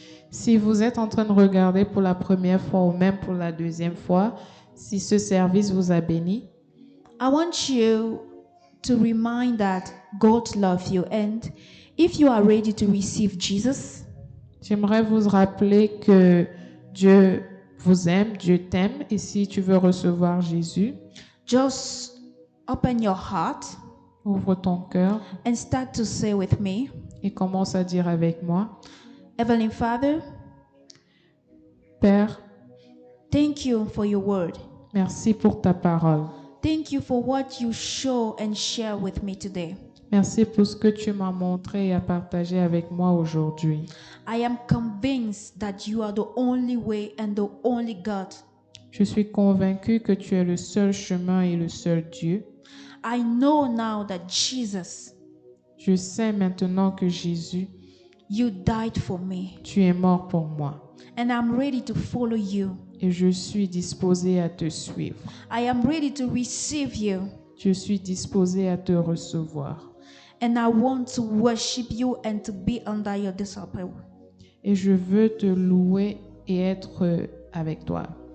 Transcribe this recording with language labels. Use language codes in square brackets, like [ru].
[fr] si vous êtes en train de regarder pour la première fois ou même pour la deuxième fois, si ce service vous a béni, [en] I want you to remind that God loves you, and if you are ready to receive Jesus, [fr] j'aimerais vous rappeler que Dieu vous aime, Dieu t'aime, et si tu veux recevoir Jésus, [en] just open your heart [fr] ouvre ton cœur [en] and start to say with me, [fr] et commence à dire avec moi, [en] Heavenly Father, [fr] Père, [en] thank you for your word. [fr] merci pour ta parole. [en] Thank you for what you show and share with me today. [fr] Merci pour ce que tu m'as montré et as partagé avec moi aujourd'hui. [en] I am convinced that you are the only way and the only God. [fr] Je suis convaincu que tu es le seul chemin et le seul Dieu. [en] I know now that Jesus, [fr] Je sais maintenant que Jésus, [en] you died for me, [fr] tu es mort pour moi. [en] and I'm ready to follow you. [fr] Et je suis disposé à te suivre. [en] I am ready to receive you, [fr] Je suis disposé à te recevoir. [en] and I want to worship you and to be under your disciple. [fr] Et je veux te louer et être avec toi.